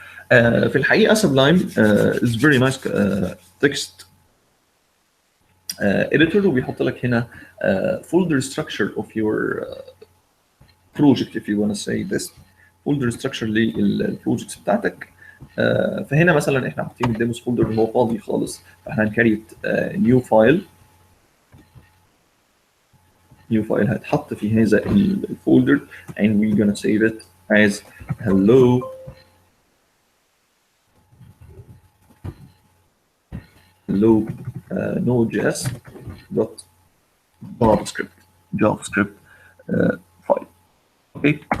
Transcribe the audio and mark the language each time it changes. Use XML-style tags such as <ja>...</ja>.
<ar>في الحقيقة</ar> <en>Sublime is very nice text editor</en> <ar>وبيحط لك هنا</ar> <en>folder structure of your project if you want to say this folder structure</en> <ar>للبروجكتس بتاعتك. فهنا مثلا احنا حاطين الديموز فولدر اللي هو فاضي خالص، فاحنا هنكريت نيو فايل. نيو فايل هيتحط في هذا الفولدر</ar> <en>and we're gonna save it as hello node.js dot JavaScript file. Okay.</en>